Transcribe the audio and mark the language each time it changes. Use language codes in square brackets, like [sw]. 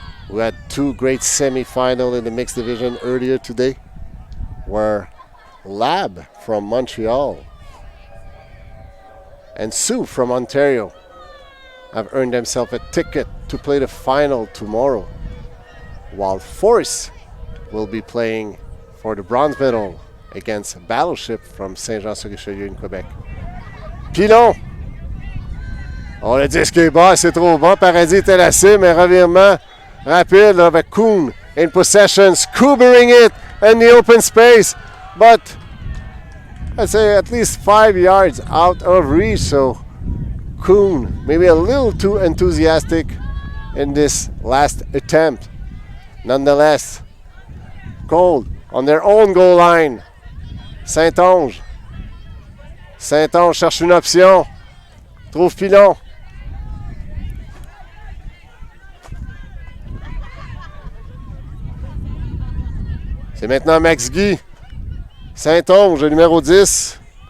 [en] We had 2 great semi-finals in the mixed division earlier today, where Lab from Montreal and Sue from Ontario have earned themselves a ticket to play the final tomorrow, while Force will be playing for the bronze medal against Battleship from Saint-Jean-sur-Richelieu in Quebec. [fr] Pilon! Oh, le disque est bas, c'est trop bas. Paradis était la cible, mais revirement rapide là, avec Kuhn [en] in possession, scoobering it in the open space. But I'd say at least 5 yards out of reach. So Kuhn maybe a little too enthusiastic in this last attempt. Nonetheless, Qold on their own goal line. [fr] Saint-Onge. Saint-Onge cherche une option. Trouve Pilon. C'est maintenant Max Guy. Saint-Onge, le numéro 10.